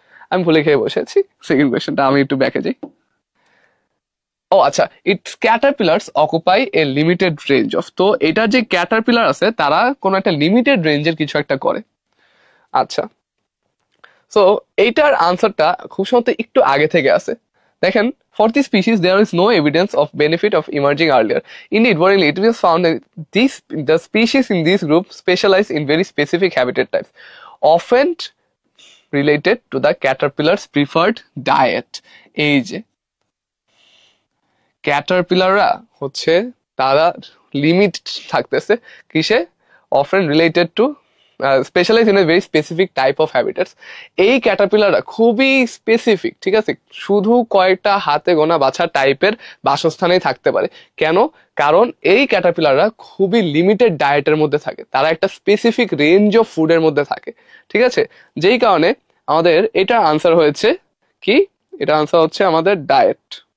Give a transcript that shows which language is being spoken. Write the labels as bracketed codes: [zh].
[bn] আমি ভুলে খেয়ে বসেছি, সেকেন্ড কোয়েশ্চেনটা আমি একটু ব্যাকে যাই। ও আচ্ছা, [en] it's caterpillars occupy a limited range of, [bn] তো এটার যে ক্যাটারপিলার আছে তারা কোনো একটা লিমিটেড রেঞ্জের কিছু একটা করে। আচ্ছা, সো এইটার আনসারটা খুব সম্ভবত একটু আগে থেকে আছে, দেখেন, [en] for this species there is no evidence of benefit of emerging earlier. Indeed, worryingly, it was found that the species in this group specialize in very specific habitat types, often related to the caterpillar's preferred diet. [bn] এই যে ক্যাটারপিলাররা হচ্ছে তারা limit থাকতেছে কিসে, [en] often related to specialize in a very specific type of habitats. [bn] এই ক্যাটারপিলাররা খুবই specific, ঠিক আছে, শুধু কয়েকটা হাতে গোনা বাছা টাইপের বাসস্থানেই থাকতে পারে। কেন? কারণ এই ক্যাটারপিলাররা খুবই লিমিটেড ডায়েটের মধ্যে থাকে, তারা একটা স্পেসিফিক রেঞ্জ অফ ফুডের মধ্যে থাকে, ঠিক আছে। যেই কারণে আমাদের এটা আনসার হয়েছে কি, এটা আনসার হচ্ছে আমাদের ডায়েট।